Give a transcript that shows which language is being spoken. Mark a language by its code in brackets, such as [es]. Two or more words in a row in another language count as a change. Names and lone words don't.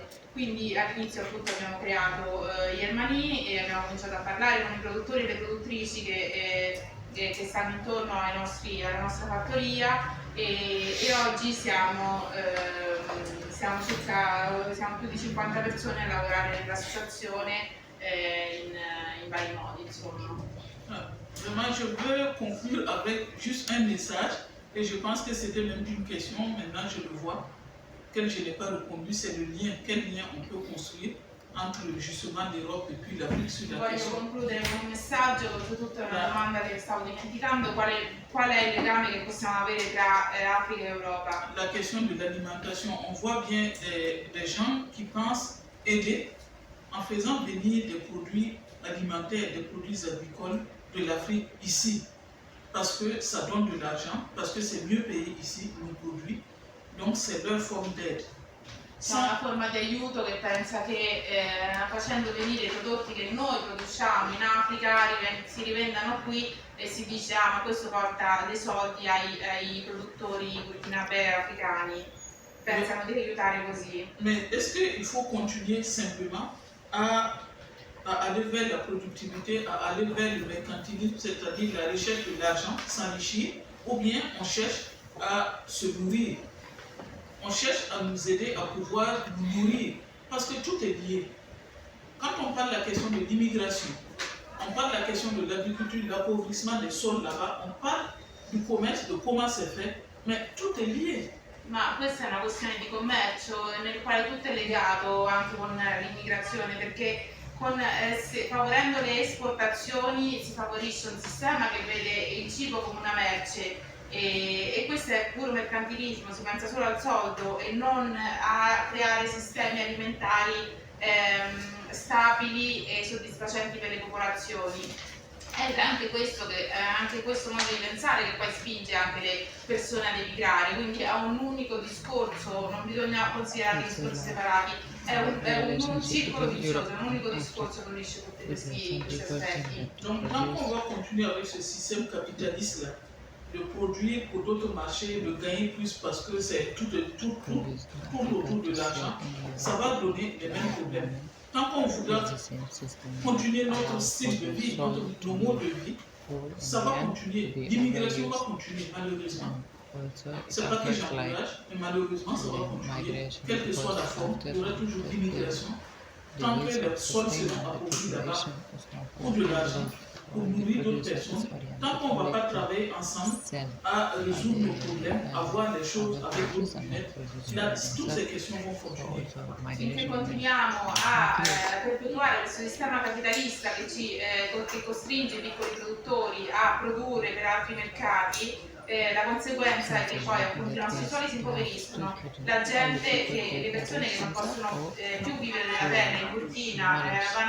[it] Quindi all'inizio appunto abbiamo creato Yermani e abbiamo cominciato a parlare con i produttori e le produttrici che stanno intorno alla nostra fattoria, e oggi siamo più di 50 persone a lavorare nell'associazione in vari modi, insomma. [fr] Vraiment, je veux conclure avec juste un message, et je pense que c'était même une question, maintenant je le vois, que je n'ai pas répondu, c'est le lien, quel lien on peut construire entre justement l'Europe et puis l'Afrique sur la [it] Voglio [fr] question. [it] concludere con un messaggio, oltretutto una domanda che stavo dimenticando: qual è il legame che possiamo avere tra Africa e Europa? [fr] La question de l'alimentation, on voit bien des gens qui pensent aider en faisant venir des produits alimentaires, des produits agricoles de l'Afrique ici, parce que ça donne de l'argent, parce que c'est mieux payé ici les produits, donc c'est leur forme d'aide. [it] C'è una forma di aiuto che pensa che facendo venire i prodotti che noi produciamo in Africa si rivendano qui, e si dice ma questo porta dei soldi ai produttori burkinabè africani. Pensano di aiutare così. [fr] Mais est-ce qu'il faut continuer simplement à aller vers la productivité, à aller vers le mercantilisme, c'est-à-dire la recherche de l'argent, s'enrichir, ou bien on cherche à se nourrir? On cherche à nous aider à pouvoir nous nourrir, parce que tout est lié. Quand on parle de la question de l'immigration, on parle de la question de l'agriculture, de l'appauvrissement des sols là-bas, on parle du commerce, de comment c'est fait, mais tout est lié. [it] Ma questa è una questione di commercio nel quale tutto è legato anche con l'immigrazione, perché favorendo le esportazioni si favorisce un sistema che vede il cibo come una merce, e questo è puro mercantilismo, si pensa solo al soldo e non a creare sistemi alimentari stabili e soddisfacenti per le popolazioni. Ed è anche questo modo di pensare che poi spinge anche le persone ad emigrare, quindi a un unico discorso, non bisogna considerare discorsi separati, è un circolo vicioso, un unico discorso che unisce tutti questi aspetti. [fr] Donc tant qu'on va continuer avec ce système capitaliste-là, de produire pour d'autres marchés, de gagner plus parce que c'est tout autour de l'argent, ça va donner les mêmes problèmes. Tant qu'on voudra continuer notre style de vie, nos modes de vie, ça va continuer. L'immigration va continuer, malheureusement. C'est pas que j'encourage, mais malheureusement, ça va continuer. Quelle que soit la forme, il y aura toujours l'immigration. tant que [en] ways [fr] les [en] of [fr] sols [en] sustaining [fr] seront [en] the [fr] appropriés là-bas [en] population is not [fr] pour de l'argent, pour nourrir d'autres [en] produce [fr] personnes, [en] satisfactory [fr] tant qu'on ne va pas travailler ensemble [en] sell [fr] à résoudre nos problèmes, à voir les choses avec d'autres [en] and [fr] lunettes, [en] produce [fr] là, [en] for [fr] toutes ces [en] themselves. [fr] questions vont [en] So [fr] fonctionner. [en] also [it] Finché [en] migration [it] continuiamo a perpetuare questo sistema capitalista che costringe i piccoli produttori a produrre per altri mercati, la conseguenza è che poi appunto i nostri suoli si impoveriscono, le persone che non possono più vivere della terra in Burkina vanno